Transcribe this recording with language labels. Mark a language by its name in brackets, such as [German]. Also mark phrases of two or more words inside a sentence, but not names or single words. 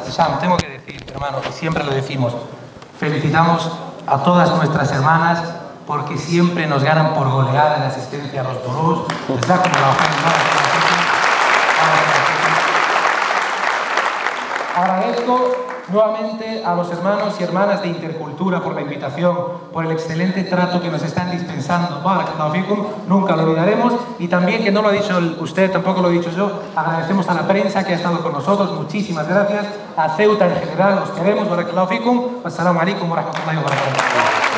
[Spanish] Y Sam, tengo que decir, hermano, y siempre lo decimos, felicitamos a todas nuestras hermanas porque siempre nos ganan por goleada en asistencia a los durús. Les da como la agradezco nuevamente a los hermanos y hermanas de Intercultura por la invitación, por el excelente trato que nos están dispensando. [Arabic] بارك الله فيكم, [Spanish] nunca lo olvidaremos. Y también, que no lo ha dicho usted, tampoco lo he dicho yo, agradecemos a la prensa que ha estado con nosotros. Muchísimas gracias. A Ceuta en general, los queremos. [Arabic] بارك الله فيكم. السلام عليكم ورحمة الله وبركاته.